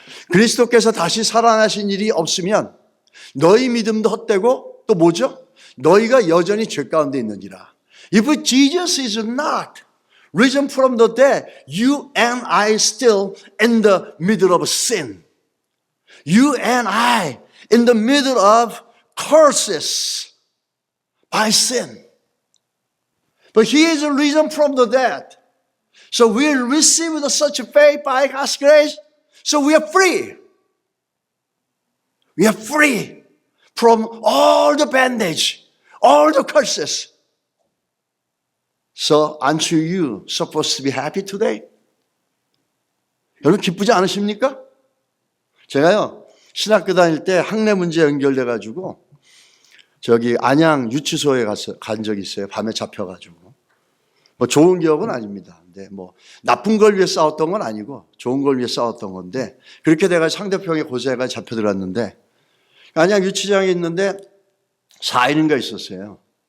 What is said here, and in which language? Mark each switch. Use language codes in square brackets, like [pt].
[ko] 그리스도께서 다시 살아나신 일이 없으면 너희 믿음도 헛되고 또 뭐죠? 너희가 여전히 죄 가운데 있느니라. [en] If Jesus is not risen from the dead, you and I still in the middle of sin. You and I in the middle of curses by sin. But He is risen from the dead. So we received such faith by God's grace. So we are free. We are free from all the bandage, all the curses. So aren't you supposed to be happy today? [ko] 여러분 기쁘지 않으십니까? 제가요 신학교 다닐 때 학내 문제 연결돼가지고 저기 안양 유치소에 간 적이 있어요. 밤에 잡혀가지고 뭐 좋은 기억은 아닙니다. 근데 뭐 나쁜 걸 위해 싸웠던 건 아니고 좋은 걸 위해 싸웠던 건데 그렇게 내가 상대편의 고세가 잡혀들었는데 안양 유치장에 있는데 4일인가 있었어요.